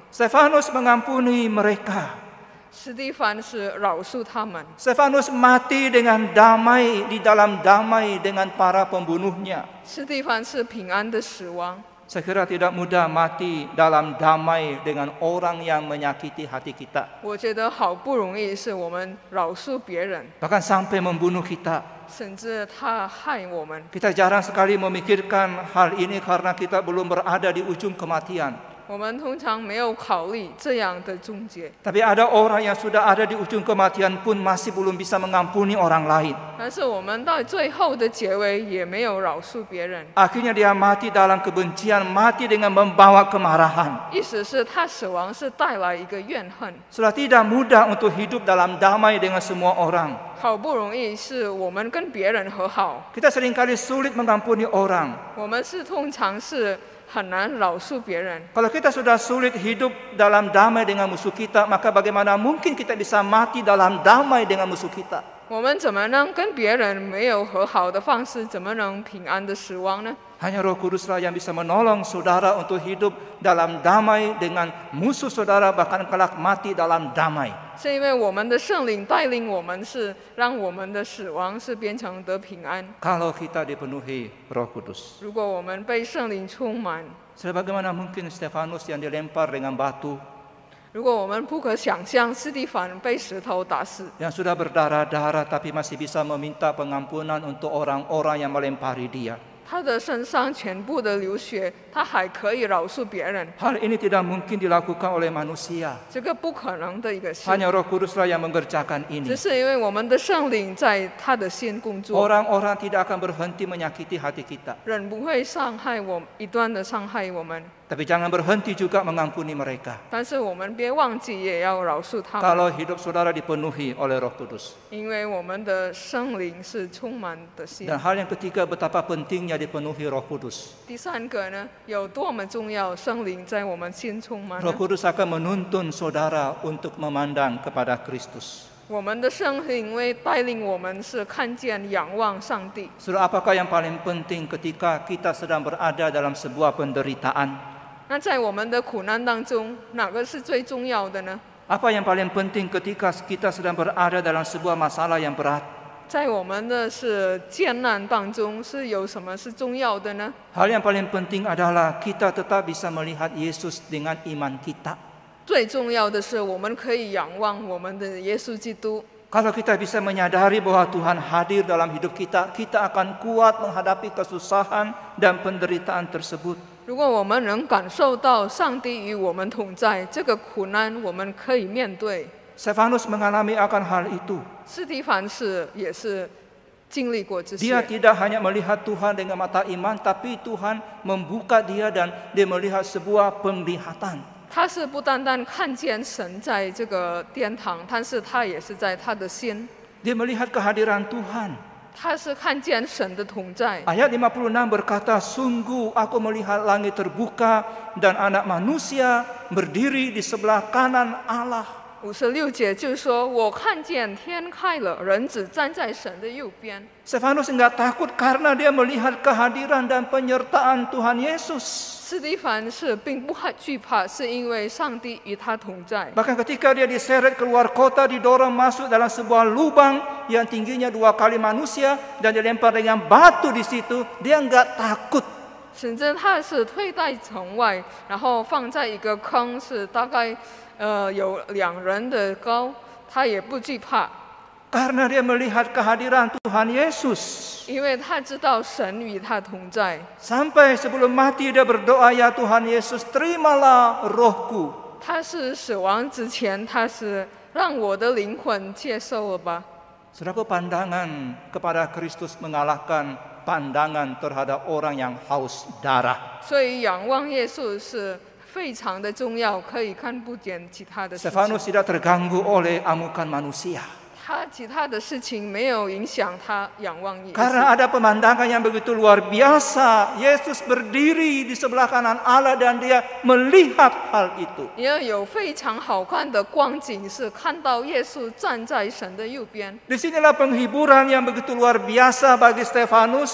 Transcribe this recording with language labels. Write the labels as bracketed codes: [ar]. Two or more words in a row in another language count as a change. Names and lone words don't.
[id] Stefanus mengampuni mereka. [zh] 司提反是饶恕他们， [id] Stefanus mati dengan damai, di dalam damai dengan para pembunuhnya. [zh] 司提反是平安的死亡。 [id] Saya kira tidak mudah mati dalam damai dengan orang yang menyakiti hati kita. [zh] 我觉得好不容易是我们饶恕别人， [id] Bahkan sampai membunuh kita. [zh] 甚至他害我们。 [id] Kita jarang sekali memikirkan hal ini karena kita belum berada di ujung kematian. [zh] 我们通常没有考虑这样的终结， [id] Tapi ada orang yang sudah ada di ujung kematian pun masih belum bisa mengampuni orang lain. [zh] 但是我们到最后的结尾也没有饶恕别人。 [id] Akhirnya dia mati dalam kebencian, mati dengan membawa kemarahan. [zh] 意思是他死亡是带来一个怨恨， [id] Sudah tidak mudah untuk hidup dalam damai dengan semua orang. [zh] 好不容易是我们跟别人和好， [id] Kita seringkali sulit mengampuni orang. [zh] 我们通常是很难饶恕别人。 [id] Kalau kita sudah sulit hidup dalam damai dengan musuh kita, maka bagaimana mungkin kita bisa mati dalam damai dengan musuh kita? [zh] 我们怎么能跟别人没有和好的方式，怎么能平安的死亡呢？ [id] Hanya Roh Kuduslah yang bisa menolong saudara untuk hidup dalam damai dengan musuh saudara, bahkan kelak mati dalam damai. [zh] 是因为我们的圣灵带领我们，是让我们的死亡是变成得平安。 [id] Kalau kita dipenuhi Roh Kudus. [zh] 如果我们被圣灵充满， [id] Sebagaimana mungkin Stefanus yang dilempar dengan batu, [zh] 如果我们不可想象司提反被石头打死， [id] yang sudah berdarah-darah tapi masih bisa meminta pengampunan untuk orang-orang yang melempari dia. [zh] 他的身上全部的流血，他还可以饶恕别人， [id] Hal ini tidak mungkin dilakukan oleh manusia. [zh] 这个不可能的一个事。 [id] Hanya Roh Kuduslah yang mengerjakan [zh] 只 [id] ini. [zh] 是因为我们的圣灵在他的心工作， [id] Orang-orang tidak akan berhenti menyakiti hati kita. [zh] 人不会伤害我，一段的伤害我们。 [id] Tapi jangan berhenti juga mengampuni mereka. [zh] 但是我们别忘记，也要饶恕他们， [id] Kalau hidup saudara dipenuhi oleh Roh Kudus. [zh] 因为我们的圣灵是充满的心。 [id] Dan hal yang ketiga, betapa pentingnya dipenuhi Roh Kudus. [zh] 第三个呢，有多么重要，圣灵在我们心充满 [id] Roh [zh] 呢。 [id] Kudus akan menuntun saudara untuk memandang kepada Kristus. [zh] 我们的圣灵会带领我们是看见、仰望上帝。 [id] Saudara, apakah yang paling penting ketika kita sedang berada dalam sebuah penderitaan? [zh] 那在我们的苦难当中，哪个是最重要的呢？ [id] Apa yang paling penting ketika kita sedang berada dalam sebuah masalah yang berat? [zh] 在我们的是艰难当中，是有什么是重要的呢？ [id] Hal yang paling penting adalah kita tetap bisa melihat Yesus dengan iman kita. [zh] 最重要的是，我们可以仰望我们的耶稣基督。 [id] Kalau kita bisa menyadari bahwa Tuhan hadir dalam hidup kita, kita akan kuat menghadapi kesusahan dan penderitaan tersebut. [zh] 如果我们能感受到上帝与我们同在，这个苦难我们可以面对。 [id] Stefanus mengalami akan hal itu. [zh] 司提反也是经历过这 [id] Dia [zh] 些， [id] tidak hanya melihat Tuhan dengan mata iman, tapi Tuhan membuka dia dan dia melihat sebuah penglihatan. [zh] 他是不单单看见神在这个殿堂，但是他也是在他的心， [id] Dia melihat kehadiran Tuhan. [zh] 他是看见神的同在。 [id] Ayat 56 berkata, sungguh aku melihat langit terbuka dan anak manusia berdiri di sebelah kanan Allah. [zh] 56 节就说：“我看见天开了，人子站在神的右边。” [id] Stefanus enggak takut karena dia melihat kehadiran dan penyertaan Tuhan Yesus. [zh] 司提反是并不惧怕，是因为上帝与他同在。 [id] Bahkan ketika dia diseret keluar kota, didorong masuk dalam sebuah lubang yang tingginya 2 kali manusia dan dilempar dengan batu di situ, dia enggak takut. [zh] 甚至他是推在城外，然后放在一个坑，是大概有2人的高，他也不惧怕， [id] Karena dia melihat kehadiran Tuhan Yesus. [zh] 因为他知道神与他同在。 [id] Sampai sebelum mati dia berdoa, ya Tuhan Yesus, terimalah rohku. [zh] 他是死亡之前，他是让我的灵魂接受了吧。 [id] Saudaraku, pandangan kepada Kristus mengalahkan pandangan terhadap orang yang haus darah. [zh] 所以仰望耶稣是非常的重要，可以看不见其他的事情。 [id] Stefanus tidak terganggu oleh amukan manusia. [zh] 他其他的事情没有影响他仰望耶稣。 [id] Karena ada pemandangan yang begitu luar biasa. Yesus berdiri di sebelah kanan Allah dan dia melihat hal itu. [zh] 因为有非常好看的光景，是看到耶稣站在神的右边， [id] Disinilah penghiburan yang begitu luar biasa bagi Stefanus.